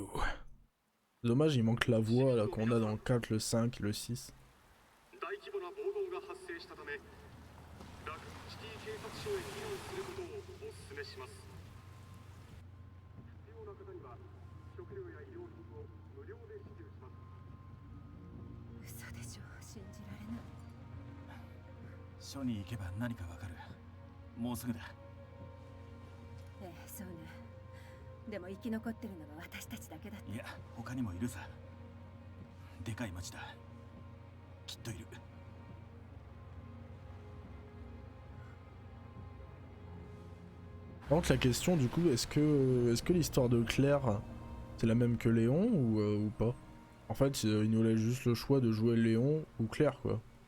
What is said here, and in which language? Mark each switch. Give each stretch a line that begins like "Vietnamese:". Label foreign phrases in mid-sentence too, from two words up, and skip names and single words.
French: Dommage il manque la voix là qu'on a dans le 4, le 5, le 6.
Japanese: したため、ラクシティ警察署へ避難することをお勧めします。必要な方には食料や医療品を無料で支給します。嘘でしょ、信じられない。署に行けば何かわかる。もうすぐだ。ええ、そうね。でも生き残ってるのは私たちだけだって。いや、他にもいるさ。でかい町だ。きっといる。
French: Donc la question du coup, est-ce que l'histoire de Claire c'est la même que Léon ou pas? En fait il nous laisse juste le choix de jouer Léon ou Claire quoi.